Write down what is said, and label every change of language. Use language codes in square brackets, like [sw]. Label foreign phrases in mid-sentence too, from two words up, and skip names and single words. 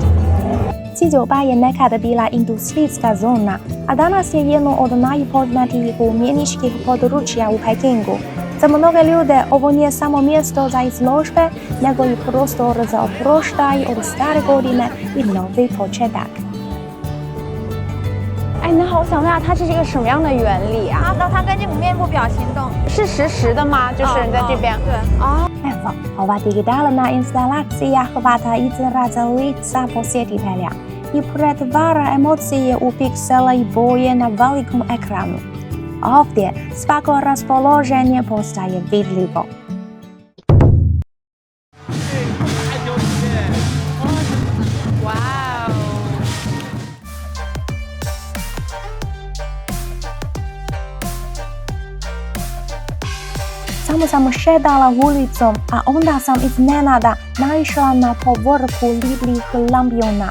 [hr] 798je nekada bila industrijska zona, a danas je jedno od najpoznatijih umjetničkih područja u Pekingu. Za mnoge ljude ovo nije samo mjesto za izložbe, nego i prostor za oproštaj od stare godine i novi početak. [zh] 那我想问下，它是一个什么样的原理啊？那它跟这个面部表情动是实时的吗？就是在这边。对。 [hr] Evo, ova digitalna instalacija hvata izraza lica posjetitelja i pretvara emocije u piksele i boje na velikom ekranu. Ovdje svako raspoloženje postaje vidljivo. Samo sam šetala ulicom, a onda sam iznenada naišla na povorku ribljih lampiona.